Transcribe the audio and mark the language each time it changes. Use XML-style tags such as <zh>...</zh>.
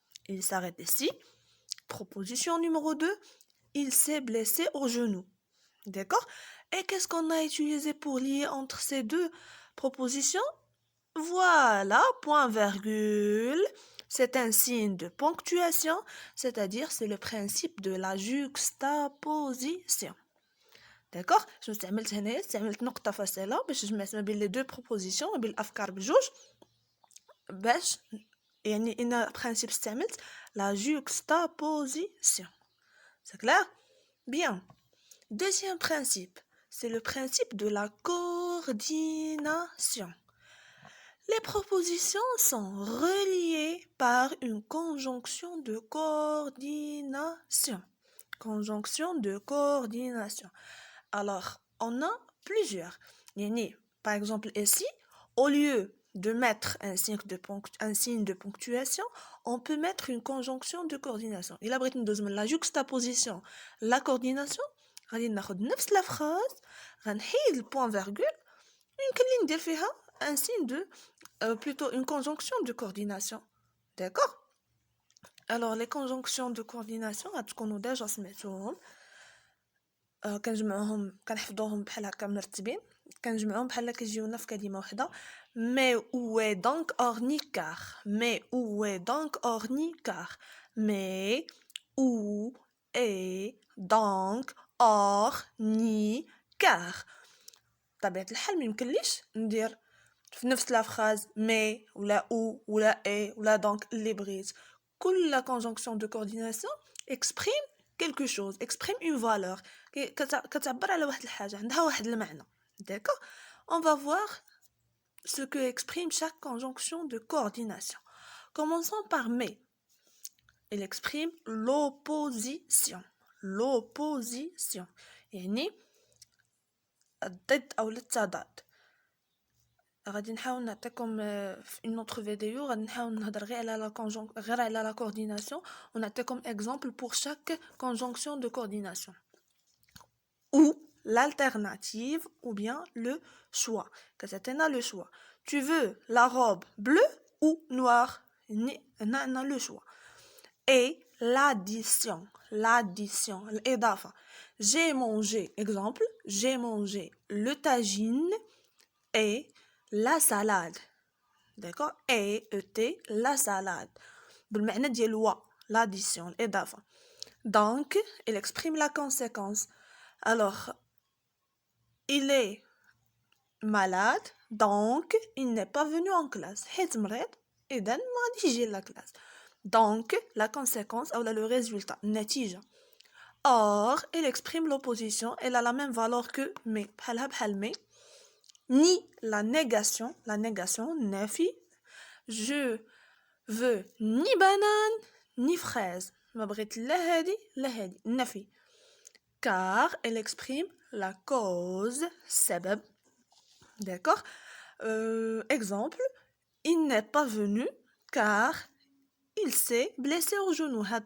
<fr>Il s'arrête ici. Proposition numéro 2. Il s'est blessé au genou. D'accord? Et qu'est-ce qu'on a utilisé pour lier entre ces deux propositions? Voilà, point virgule. C'est un signe de ponctuation, c'est-à-dire c'est le principe de la juxtaposition. D'accord?</fr> <ar>Je استعملت هنايا استعملت نقطة فاصلة باش جمعت ما بين</ar> <fr>les deux propositions</fr> <ar>ما بين الأفكار بجوج باش يعني إن principe استعملت la juxtaposition.</ar> <fr>C'est clair? Bien. Deuxième principe, c'est le principe de la coordination. Les propositions sont reliées par une conjonction de coordination. Conjonction de coordination. Alors, on a plusieurs. Par exemple, ici, au lieu de mettre un signe de ponctuation, on peut mettre une conjonction de coordination. Il a la juxtaposition, la coordination.</fr> <ar>غادي ناخد نفس</ar> <fr>la phrase,</fr> <ar>غنحيد</ar> <fr>le point virgule,</fr> <ar>يمكن لي ندير فيها</ar> <fr>un signe de plutôt une conjonction de coordination. D'accord? Alors les conjonctions de coordination</fr> <ar>غتكونوا ديجا سمعتوهم كنجمعوهم كنحفظوهم بحال هكا مرتبين كنجمعوهم بحال هكا كيجيونا في كلمه واحده.</ar> <fr>Mais où est donc Ornicar? Mais où est donc Ornicar? Mais où est donc Ornicar?</fr> <ar>بطبيعة الحال ميمكنليش ندير في نفس لا فراز مي ولا او ولا اي ولا دونك اللي بغيت.</ar> <fr>كل conjonction de coordination exprime quelque chose, exprime une valeur</fr> <ar>كتعبر على واحد الحاجة عندها واحد المعنى.</ar> <fr>D'accord? On va voir ce que exprime chaque conjonction de coordination. Commençons par mais. Il exprime l'opposition.</fr> <ar>L'opposition. يعني الضد أو التضاد. غادي نحاول نعطيكم في</ar> <fr>une autre vidéo</fr> <ar>غادي نحاول نهضر غير على</ar> <fr>la coordination ونعطيكم exemple pour chaque conjonction de coordination. Ou l'alternative ou bien le choix.</fr> <ar>كتعطينا</ar> <fr>le choix. Tu veux la robe bleue ou noire? هنا le choix. Et l'addition, الإضافة. J'ai mangé, exemple, j'ai mangé le tagine et la salade. D'accord? Et la salade.</fr> <ar>بالمعنى ديال و l'addition, الإضافة.</ar> <fr>Donc, il exprime la conséquence. Alors, il est malade, donc il n'est pas venu en classe.</fr> <ar>حيت مريض إذن ما غاديش يجي la classe.</ar> <fr>Donc, la conséquence ou le résultat, النتيجة. Or, il exprime l'opposition, elle a la même valeur que mais.</fr> <ar>بحالها بحال mais.</ar> <fr>Ni la négation, nafi. Je veux ni banane, ni fraise.</fr> <ar>ما بغيت لا هادي لا هادي nafi.</ar> <fr>Car elle exprime la cause, سبب. D'accord? Exemple, il n'est pas venu car il s'est blessé au genou.</fr>